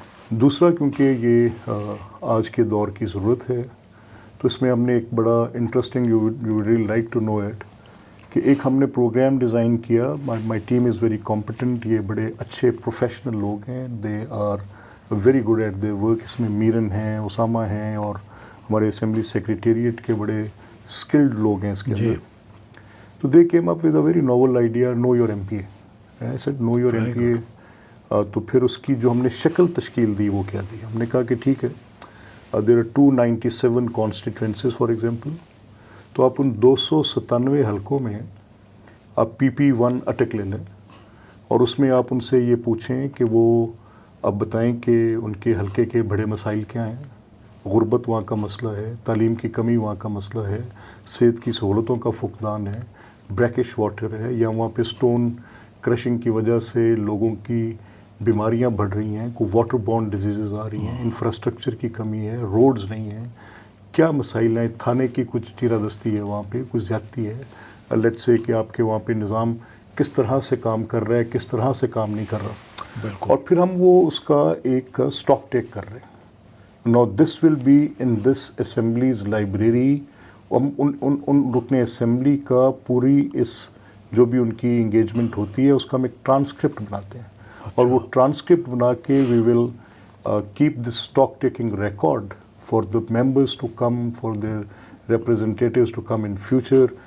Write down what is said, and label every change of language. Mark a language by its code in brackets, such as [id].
[ur] دوسرا، کیونکہ یہ آج کے دور کی ضرورت ہے، تو اس میں ہم نے ایک بڑا interesting, [en] you really like to know it, [ur] کہ ایک ہم نے پروگرام ڈیزائن کیا. [en] My team is very competent. [ur] یہ بڑے اچھے پروفیشنل لوگ ہیں، [en] They are very good at their work. [ur] اس میں میرن ہیں، اسامہ ہیں، اور ہمارے اسمبلی سیکریٹریٹ کے بڑے اسکلڈ لوگ ہیں اس کے اندر. [en] تو they came up with a very novel idea, know your M P A. I said know your M P A. [ur] تو پھر اس کی جو ہم نے شکل تشکیل دی وہ کیا دی؟ ہم نے کہا کہ ٹھیک ہے، [en] There are 297 constituencies for example. [ur] تو آپ ان 297 حلقوں میں آپ PP1 اٹک لے لیں، اور اس میں آپ ان سے یہ پوچھیں کہ وہ اب بتائیں کہ ان کے حلقے کے بڑے مسائل کیا ہیں. غربت وہاں کا مسئلہ ہے، تعلیم کی کمی وہاں کا مسئلہ ہے، صحت کی سہولتوں کا فقدان ہے، بریکش واٹر ہے، یا وہاں پہ سٹون کرشنگ کی وجہ سے لوگوں کی بیماریاں بڑھ رہی ہیں، کوئی واٹر بورن ڈیزیزز آ رہی ہیں، انفراسٹرکچر کی کمی ہے، روڈز نہیں ہیں، کیا مسائل ہیں، تھانے کی کچھ چیرہ دستی ہے، وہاں پہ کچھ زیادتی ہے. [en] let say [ur] کہ آپ کے وہاں پہ نظام کس طرح سے کام کر رہا ہے، کس طرح سے کام نہیں کر رہا. اور پھر ہم وہ اس کا ایک اسٹاک ٹیک کر رہے ہیں. [en] Now this will be in this assemblies library. [ur] ان رکن اسمبلی کا پوری اس جو بھی ان کی انگیجمنٹ ہوتی ہے اس کا ہم ایک ٹرانسکرپٹ بناتے ہیں. اور وہ ٹرانسکرپٹ بنا کے [en] We will keep this stock taking record for the members to come, for their representatives to come in future.